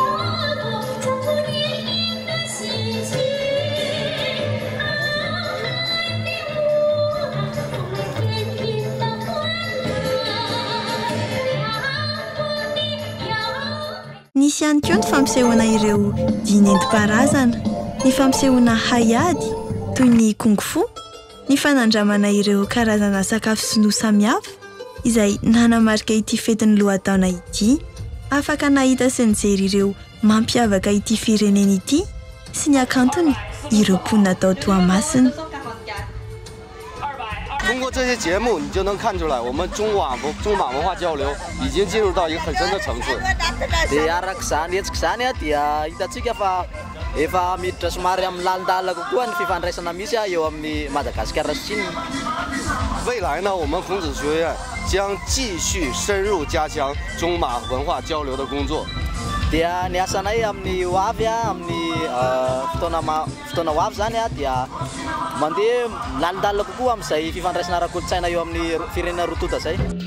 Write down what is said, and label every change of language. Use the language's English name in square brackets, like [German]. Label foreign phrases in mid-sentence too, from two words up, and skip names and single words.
[Malagasy] Nisy ihany koa ny fampisehoana ireo dihy nentim-paharazana, ny fampisehoana haiady toy ny kung-fu, ny fanandramana ireo karazana sakafo sinoa samihafa izay nanamarika ity fetin'ny lohataona ity. Afaka nahita sy nijery ireo mampiavaka ity firenena ity sy ny akantony ireo mponina tao Toamasina. [Chinese] 通过这些节目，你就能看出来，我们中马文化交流已经进入到一个很深的层次。 [Malagasy] dia arak'izany hetsika zany a dia hitantsika fa efa miditra somary amin'ny lalindalina kokoa ny fifandraisana misy eo amin'ny Madagasikara sy Chine. [Chinese] 未来呢，我们孔子学院将继续深入加强中马文化交流的工作。 [Malagasy] dia ny asanay amin'ny hoavy amin'ny fotoana hoavy zany a dia mandeha lalindalina kokoa amin'izay fifandraisana ara-kolontsaina eo amin'ny firenena rotota zay.